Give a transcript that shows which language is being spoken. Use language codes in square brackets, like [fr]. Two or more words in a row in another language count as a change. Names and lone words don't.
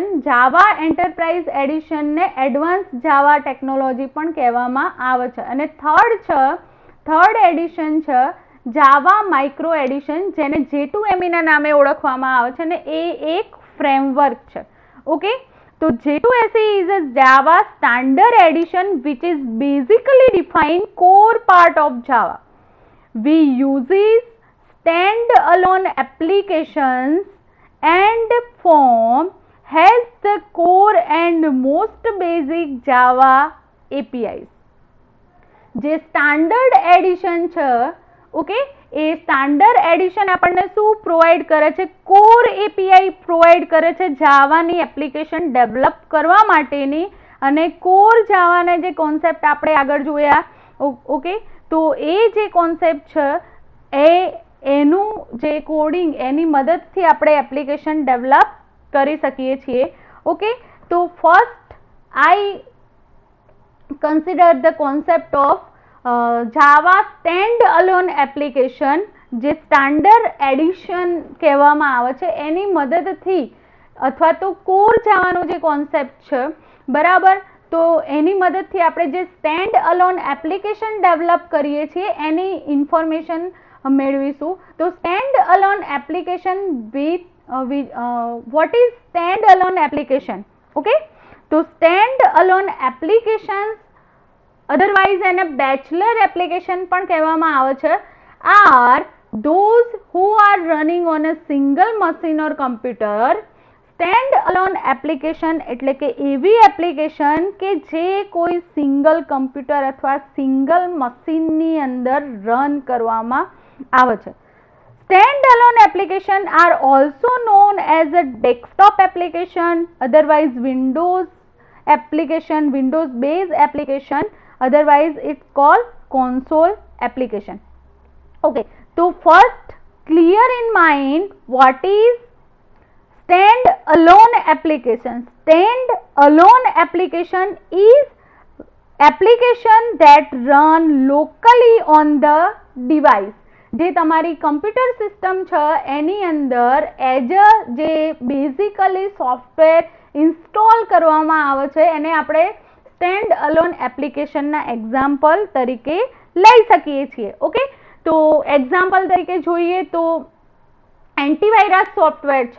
[gu] જાવા એન્ટરપ્રાઇઝ એડિશનને [en] advance Java technology [gu] પણ કહેવામાં આવે છે. અને [en] third edition [gu] છે જાવા માઇક્રો એડિશન, જેને J2ME ના નામે ઓળખવામાં આવે છે, અને એ એક ફ્રેમવર્ક છે. ઓકે, તો [en] J2SE is a Java standard edition which is basically defined core part of Java. we uses stand-alone applications and form has the core and most basic Java APIs. [gu] જે [en] standard edition [gu] છે, ઓકે, એ [en] standard edition [gu] આપણને શું પ્રોવાઈડ કરે છે? [en] core API [gu] પ્રોવાઈડ કરે છે જાવાની એપ્લિકેશન ડેવલપ કરવા માટેની. અને કોર જાવાના જે કોન્સેપ્ટ આપણે આગળ જોયા, ઓકે, તો એ જે કોન્સેપ્ટ છે એનું જે કોડિંગ એની મદદથી આપણે એપ્લિકેશન ડેવલપ કરી શકીએ છીએ. [en] ઓકે, તો first I consider the concept of Java stand-alone application, [gu] જે [en] standard edition [gu] કહેવામાં આવે છે એની મદદથી, અથવા તો કોર જાવાનો જે કોન્સેપ્ટ છે, બરાબર, તો એની મદદથી આપણે જે [en] stand alone application [gu] ડેવલપ કરીએ છીએ એની ઇન્ફોર્મેશન મેળવીશું. [en] તો stand alone application with what is stand alone application? ઓકે, તો stand alone application, અધરવાઇઝ [gu] એને બેચલર એપ્લિકેશન પણ કહેવામાં આવે છે, [en] આર those who are running on a single machine or computer. stand alone application [gu] એટલે કે એવી એપ્લિકેશન કે જે કોઈ [en] single computer [gu] અથવા સિંગલ મશીનની અંદર રન કરવામાં આવે છે. [en] Stand-alone application are also known as a desktop application, otherwise Windows application, Windows-based application, otherwise it's called console application. Okay, so first clear in mind what is stand-alone application. Stand-alone application is application that run locally on the device. [gu] જે તમારી [en] computer system [gu] છે એની અંદર [en] as a [gu] જે બેઝિકલી [en] software install [gu] કરવામાં આવે છે એને આપણે [en] stand alone [gu] એપ્લિકેશનના એક્ઝામ્પલ તરીકે લઈ શકીએ છીએ. ઓકે, તો એક્ઝામ્પલ તરીકે જોઈએ તો [en] antivirus software [gu] છે.